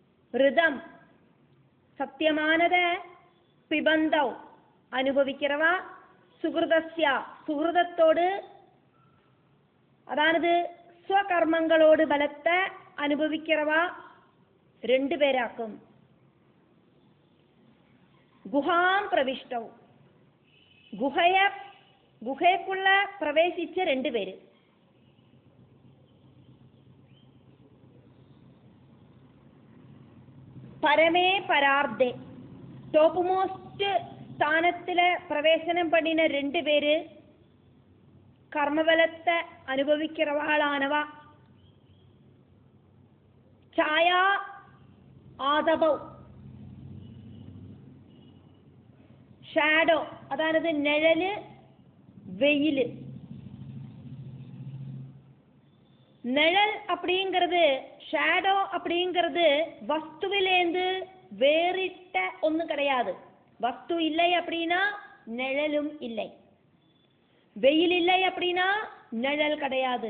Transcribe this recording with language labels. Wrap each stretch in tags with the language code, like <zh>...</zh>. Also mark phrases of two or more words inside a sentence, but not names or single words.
<ta>ரிதம் சத்தியமானத, பிபந்தவ் அனுபவிக்கிறவா, சுகிருதஸ்யா சுகிருதத்தோடு, அதானது ஸ்வகர்மங்களோடு பலத்தை அனுபவிக்கிறவா 2 பேராக்கும்.</ta> <sa>गुहां प्रविष्टौ</sa> <ta>குகைக்குள்ள பிரவேசிச்ச 2 பேரு.</ta> <sa>परमे परार्धे</sa> <en>top most</en> <ml>സ്ഥാനത്തില് പ്രവേശനം പണിന 2 പേര് കർമ്മബലത്തെ അനുഭവിക്കുന്നവാളാണവ.</ml> <sa>छाया आतपौ</sa> <ml>ഷാഡോ, അതായത് നിഴല് വെയില്.</ml> <ta>நிழல் அப்படிங்கிறது, ஷேடோ அப்படிங்கிறது வஸ்துவிலேந்து வேறிட்ட ஒன்று கிடையாது. வஸ்து இல்லை அப்படின்னா நிழலும் இல்லை, வெயில் இல்லை அப்படின்னா நிழல் கிடையாது.</ta>